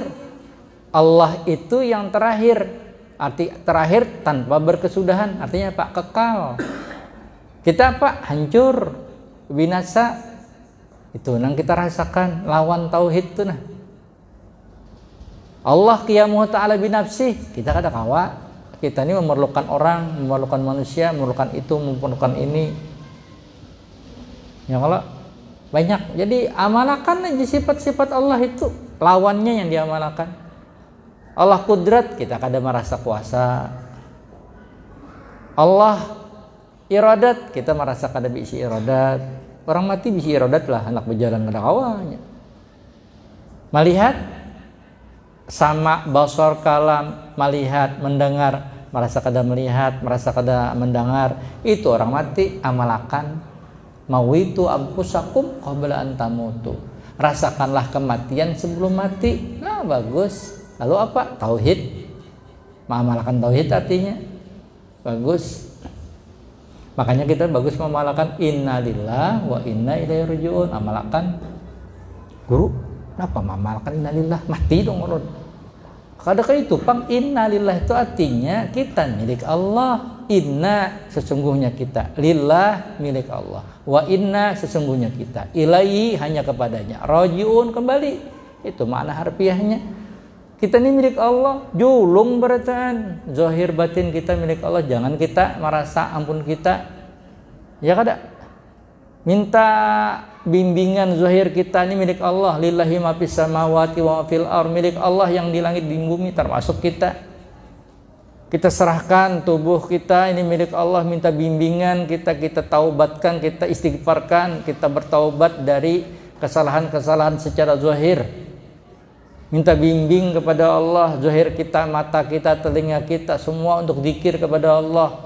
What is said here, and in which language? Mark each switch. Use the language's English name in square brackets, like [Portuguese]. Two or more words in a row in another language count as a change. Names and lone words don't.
[Indonesian] Allah itu yang terakhir. Arti terakhir tanpa berkesudahan. Artinya apa? Kekal. Kita apa? Hancur, binasa. Itu yang kita rasakan lawan tauhid itu nah. [Arabic] الله قيامه تعالى بنفسه. [Banjar] Kita kada kawa. [Indonesian] Kita ini memerlukan orang, memerlukan manusia, memerlukan itu, memerlukan ini. Ya kalau Banyak. Jadi amalkan aja sifat-sifat Allah itu, lawannya yang diamalkan. [Banjar] Allah kudrat, kita kada merasa kuasa. Allah iradat, kita merasa kada bisi iradat. Orang mati bisi iradat lah, anak berjalan kada kawanya. [Indonesian] Melihat sama basar kalam, melihat, mendengar, merasa kada melihat, merasa kada mendengar, itu orang mati amalkan. [Arabic] موتوا أنفسكم قبل أن تموتوا. [Indonesian] Rasakanlah kematian sebelum mati. Nah, bagus. Lalu apa? Tauhid. Mengamalkan tauhid artinya bagus. Makanya kita bagus mengamalkan [Arabic] إنا لله وإنا إليه راجعون. [Indonesian] Amalkan. Guru, kenapa mengamalkan innalillah? Mati dong orang. [Banjar] Kadang itu pang innalillah itu artinya kita milik Allah. [Indonesian] Inna sesungguhnya kita, lillah milik Allah, wa inna sesungguhnya kita, ilaihi hanya kepadanya, rajiun kembali. Itu makna harfiahnya. Kita ini milik Allah, [Banjar] julung berataan, zahir batin kita milik Allah. Jangan kita merasa ampun kita, ya kada. [Indonesian] Minta bimbingan zahir kita ini milik Allah, [Arabic] لله ما في السماوات وما في الأرض, [Indonesian] milik Allah yang di langit di bumi termasuk kita. Kita serahkan tubuh kita ini milik Allah, minta bimbingan kita taubatkan, kita istighfarkan, kita bertaubat dari kesalahan-kesalahan secara zahir. Minta bimbing kepada Allah, zahir kita, mata kita, telinga kita, semua untuk zikir kepada Allah.